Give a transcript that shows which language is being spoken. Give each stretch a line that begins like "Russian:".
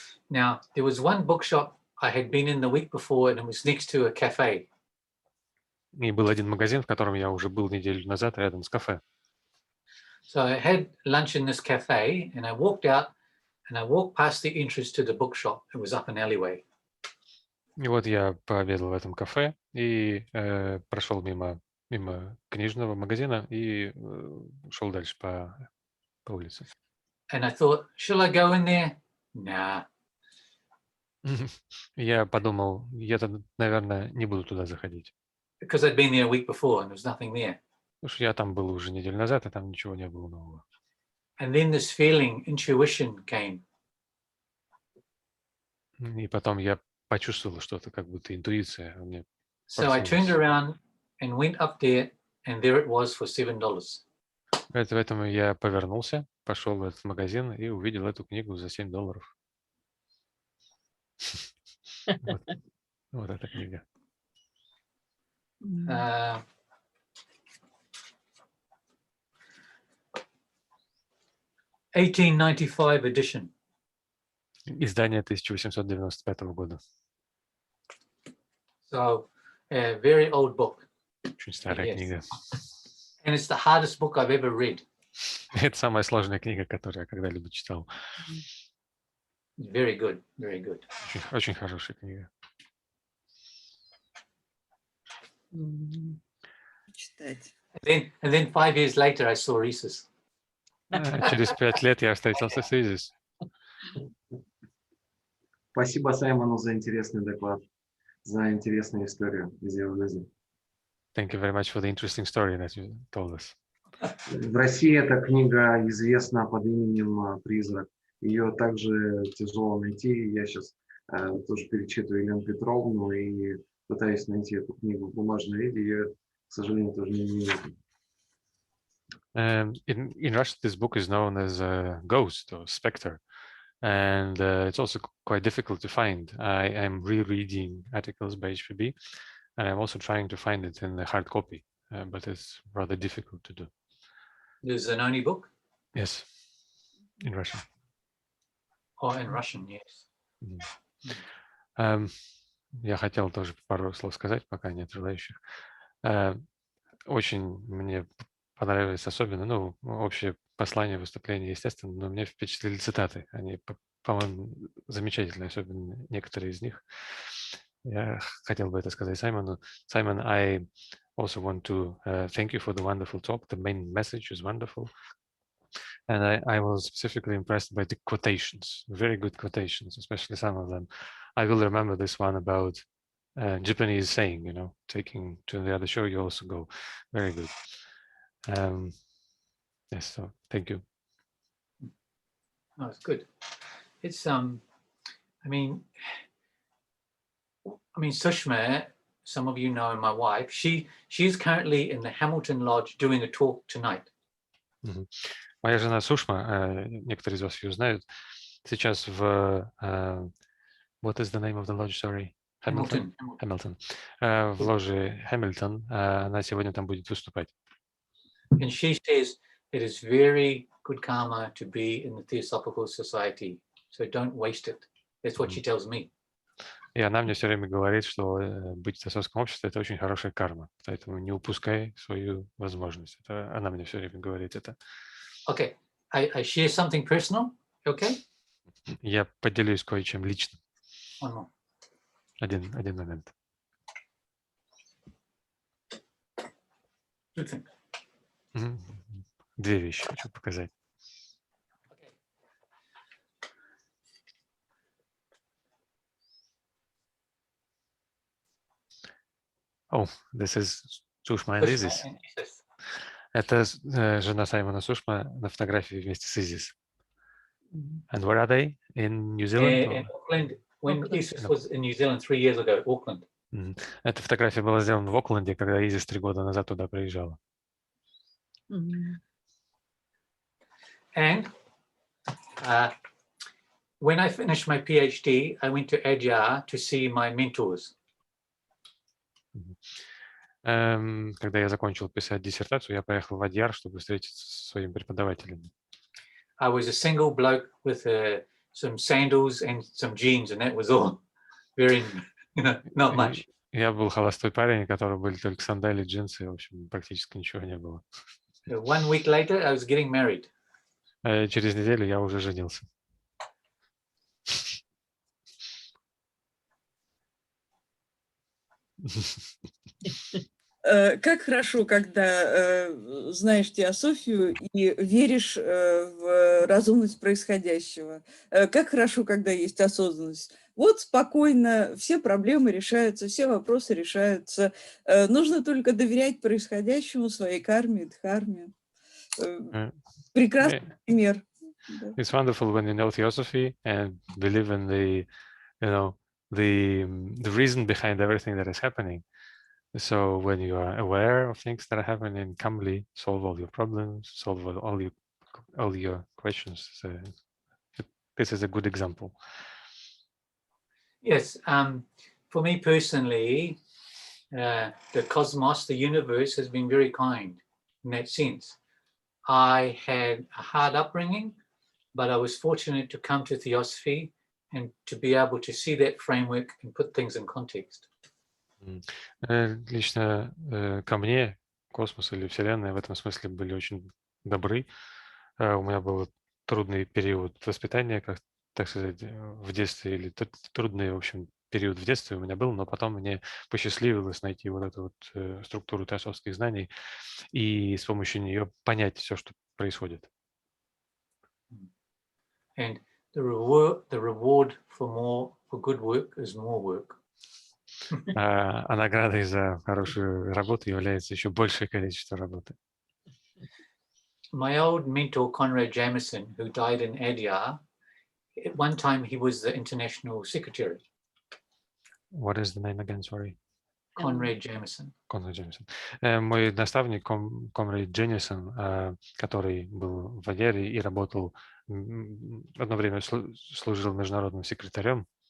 English: Now, there was one bookshop I had been in the week before, and it was next to a cafe.
Russian: И был один магазин, в котором я уже был неделю назад, рядом с кафе.
English: So I had lunch in this cafe, and I walked out, and I walked past the entrance to the bookshop. It was up an alleyway.
Russian: И вот я пообедал в этом кафе и прошел мимо книжного магазина и шел дальше по улице.
English: And I thought, shall I go in there? Nah.
Russian: Я подумал, я-то, наверное, не буду туда заходить.
English: Because I'd been there a week before, and there was nothing there.
Russian: Потому что я там был уже неделю назад, и там ничего не было нового.
English: And then this feeling, intuition came.
Russian: И потом я почувствовал что-то, как будто интуиция у меня
English: So I turned around and went up there, and there it was for $7.
Russian: Поэтому я повернулся, пошел в этот магазин и увидел эту книгу за $7. Вот эта книга.
English: 1895 edition.
Russian: Издание 1895 года.
English: So a very old book.
Russian: Очень старая книга.
English: And it's the hardest book I've ever read.
Russian: Это самая сложная книга, которую я когда-либо читал.
English: Very good, very good.
Russian: Очень хорошая книга. Читать.
English: And then 5 years later, I saw Rhesus.
Russian: Через 5 лет я встретился с Изис. Спасибо Саймону за интересный доклад, за интересную историю из его жизни.
English: Thank you very much for the interesting story that you told us.
Russian: В России эта книга известна под именем «Призрак». Ее также тяжело найти. Я сейчас тоже перечитываю Елену Петровну и пытаюсь найти эту книгу в бумажном виде. Ее, к сожалению, тоже не вижу.
English: In Russian, this book is known as Ghost or Spectre, and it's also quite difficult to find. I am rereading articles by HPB, and I'm also trying to find it in the hard copy, but it's rather difficult to do. The Zanoni book? Yes, in Russian. Oh, in Russian, yes.
Russian: Я хотел тоже пару слов сказать, пока нет желающих. Очень мне понравилось особенно, общее послание выступления, естественно, но меня впечатлили цитаты. Они, по-моему, замечательные, особенно некоторые из них. Я хотел бы это сказать Саймону.
English: Simon, I also want to thank you for the wonderful talk. The main message is wonderful. And I was specifically impressed by the quotations, very good quotations, especially some of them. I will remember this one about Japanese saying, taking to the other show, you also go. Very good. Yes, so thank you. Oh, it's good. It's I mean, Sushma, some of you know my wife. She's currently in the Hamilton Lodge doing a talk tonight.
Russian: Моя жена Сушма, некоторые из вас ее знают, сейчас в
English: what is the name of the lodge? Sorry,
Russian: Hamilton. В ложе Hamilton. Она сегодня там будет выступать.
English: And she says it is very good karma to be in the Theosophical Society, so don't waste it. That's what she tells me.
Russian: И она мне все время говорит, что быть в Теософском обществе — это очень хорошая карма, поэтому не упускай свою возможность. Это она мне все время говорит это.
English: Okay, I share something personal. Okay.
Russian: Я поделюсь кое-чем личным.
English: One more.
Russian: Один момент.
English: Two things.
Russian: Две вещи хочу показать.
English: Oh, this is Сушма and Изис.
Russian: Это жена Саймона Сушма на фотографии вместе с Изис.
English: And where are they? In New Zealand? In Auckland, when Isis was in New Zealand 3 years ago, Auckland.
Russian: Эта фотография была сделана в Окленде, когда Изис 3 года назад туда приезжала.
English: And when I finished my PhD, I went to Adyar to see my mentors.
Russian: Когда я закончил писать диссертацию, я поехал в Адьяр, чтобы встретиться со своими преподавателями.
English: I was a single bloke with some sandals and some jeans, and that was all. Very, not much.
Russian: Я был холостой парень, у которого были только сандали, джинсы, в общем, практически ничего не было.
English: 1 week later, I was getting married.
Russian: Через неделю я уже женился. Как хорошо, когда знаешь теософию и веришь в разумность происходящего. Как хорошо, когда есть осознанность. Вот спокойно все проблемы решаются, все вопросы решаются. Нужно только доверять происходящему, своей карме, дхарме. Прекрасный пример.
English: It's wonderful when you know theosophy and believe in the, the reason behind everything that is happening. So when you are aware of things that are happening, calmly solve all your problems, solve all your questions. So this is a good example. Yes, for me personally, the cosmos, the universe, has been very kind in that sense. I had a hard upbringing, but I was fortunate to come to Theosophy and to be able to see that framework and put things in context.
Russian: Лично ко мне космос или Вселенная в этом смысле были очень добры. У меня был трудный период воспитания, как так сказать, в детстве, или трудный, в общем, период в детстве у меня был, но потом мне посчастливилось найти вот эту вот структуру теософских знаний и с помощью нее понять все, что происходит.
English: And the reward for good work is more work.
Russian: А наградой за хорошую работу является еще большее количество работы.
English: My old mentor, Conrad Jamieson, who died in Adyar, at one time he was the international secretary. What is the name again, sorry? Conrad Jamieson.
Russian: Конрад Джемисон. Мой наставник Конрад Джемисон, который был в Адьяре и работал, одно время служил международным секретарем.